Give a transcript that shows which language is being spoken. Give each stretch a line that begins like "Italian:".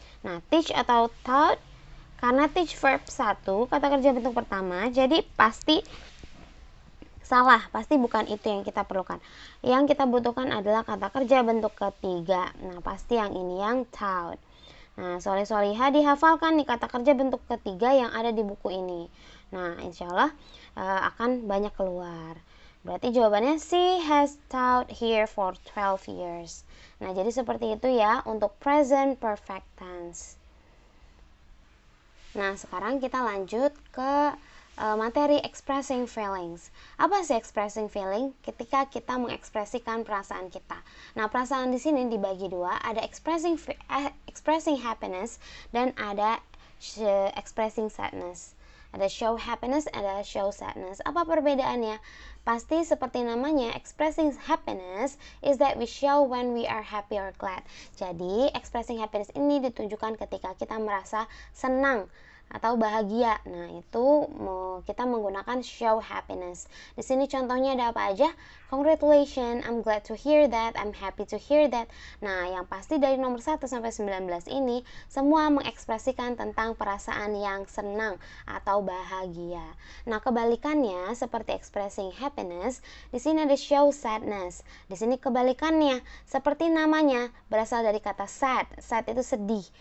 Indonesian: Nah, teach atau taught, karena teach verb 1, kata kerja bentuk pertama, jadi pasti salah, pasti bukan itu yang kita perlukan. Yang kita butuhkan adalah kata kerja bentuk ketiga. Nah, pasti yang ini, yang taught. Nah, solihah dihafalkan nih kata kerja bentuk ketiga yang ada di buku ini. Nah, insya Allah akan banyak keluar. Berarti jawabannya
English: she has taught here for 12 years.
Indonesian: Nah, jadi seperti itu ya untuk present perfect tense. Nah, sekarang kita lanjut ke materi expressing feelings. Apa sih expressing feeling? Ketika kita mengekspresikan perasaan kita. Nah, perasaan di sini dibagi dua, ada expressing happiness dan ada expressing sadness. Ada show happiness, ada show sadness. Apa perbedaannya? Pasti seperti namanya,
English: expressing happiness is that we show when we are happy or glad.
Indonesian: Jadi, expressing happiness ini ditunjukkan ketika kita merasa senang atau bahagia. Nah, itu kita menggunakan show happiness. Di sini contohnya ada apa aja?
English: Congratulations, I'm glad to hear that, I'm happy to hear that.
Indonesian: Nah, yang pasti dari nomor 1 sampai 19 ini semua mengekspresikan tentang perasaan yang senang atau bahagia. Nah, kebalikannya seperti expressing happiness, di sini ada show sadness. Di sini kebalikannya, seperti namanya berasal dari kata sad. Sad itu sedih.